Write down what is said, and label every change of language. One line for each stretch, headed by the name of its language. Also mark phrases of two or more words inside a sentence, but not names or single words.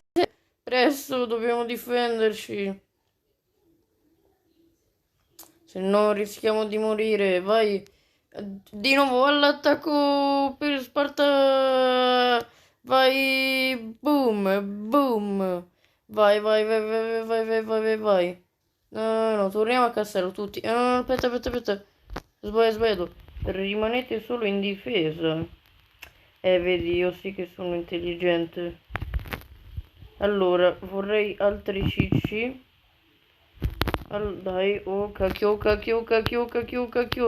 Italian: Presto, dobbiamo difenderci. Se no rischiamo di morire. Vai. Di nuovo all'attacco per Sparta. Vai. Boom, boom. Vai, vai, vai, vai, vai, vai, vai, vai, vai. No, no, torniamo a castello tutti. No, no, aspetta, aspetta, aspetta. Sbaglio, sbaglio. Rimanete solo in difesa. Vedi, io sì che sono intelligente. Allora, vorrei altri cicci. Dai, oh cacchio, oh cacchio, oh cacchio, oh cacchio, oh cacchio.